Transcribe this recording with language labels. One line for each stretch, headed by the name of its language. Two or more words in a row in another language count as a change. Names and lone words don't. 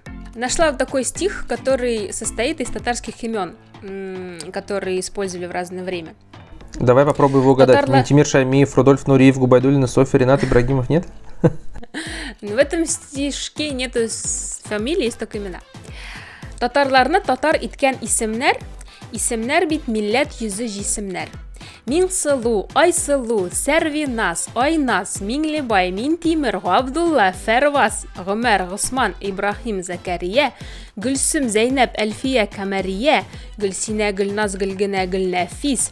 Russian: Нашла вот такой стих, который состоит из татарских имен, которые использовали в разное время. Давай попробуй его угадать. Ментимир Шаймиев, Рудольф Нуриев, Губайдуллина, Софья, Ренат Ибрагимов, нет? В этом стишке нету фамилии, есть только имена.
Tatar: Татарларны татар иткән исемнәр бит милләт йөзе җисемнәр. Мин сылу, Айсылу, Сәрвинас, Айнас, Миңлебай, Минтимер, Габдулла, Фәрвас, Гомәр, Госман, Ибрахим, Закария, Гөлсем, Зәйнәп, Әлфия, Камария, Гөлсинә, Гөлназ, Гөлгенә, Гөлнәфис.